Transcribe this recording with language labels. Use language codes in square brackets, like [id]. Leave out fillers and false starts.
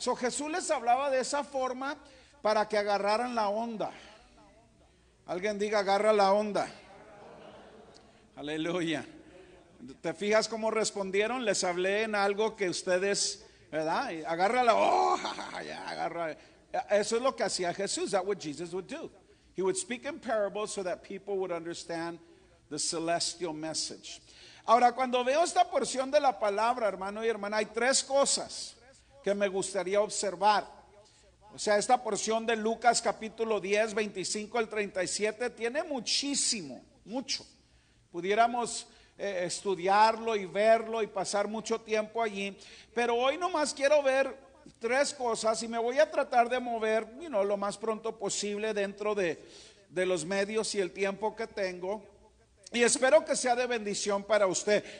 [es] Jesús les hablaba de esa forma para que agarraran la onda. Alguien diga, agarra la onda. Aleluya. ¿Te fijas cómo respondieron? Les hablé en algo que ustedes, ¿verdad? Agárrala. Oh, ya, agarra. Eso es lo que hacía Jesús. [en] That's what Jesus would do. He would speak in parables so that people would understand the celestial message. [es] Ahora, cuando veo esta porción de la palabra, hermano y hermana, hay tres cosas que me gustaría observar. O sea, esta porción de Lucas capítulo 10, 25 al 37 tiene mucho. Pudiéramos estudiarlo y verlo y pasar mucho tiempo allí, pero hoy nomás quiero ver tres cosas y me voy a tratar de mover lo más pronto posible dentro de los medios y el tiempo que tengo, y espero que sea de bendición para usted.